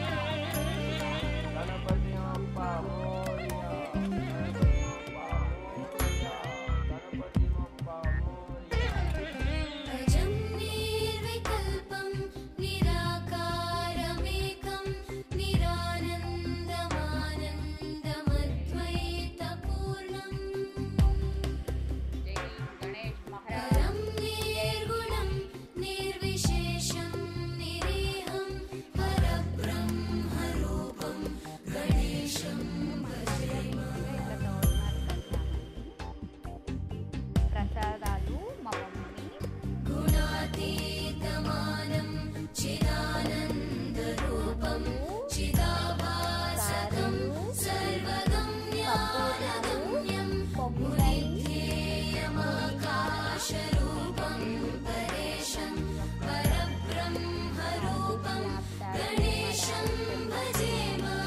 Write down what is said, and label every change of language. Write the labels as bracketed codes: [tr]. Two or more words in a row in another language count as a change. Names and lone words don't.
[sa] अजं निर्विकल्पं निराकारमेकं निरानन्दमानन्दमद्वैतपूर्णम् [hi] जय गणेश महाराज [sa] परं निर्गुणं निर्विशेषं निरीहं परब्रह्मरूपं गणेशं भजेम. [te] ప్రసాదాలు మా మమ్మీ. [sa] गुणातीतमानं चिदानन्दरूपं चिदाभासकं सर्वगम्यानगम्यं मुनिध्येयमाकाशरूपं परेशं परब्रह्मरूपं गणेशं भजेम.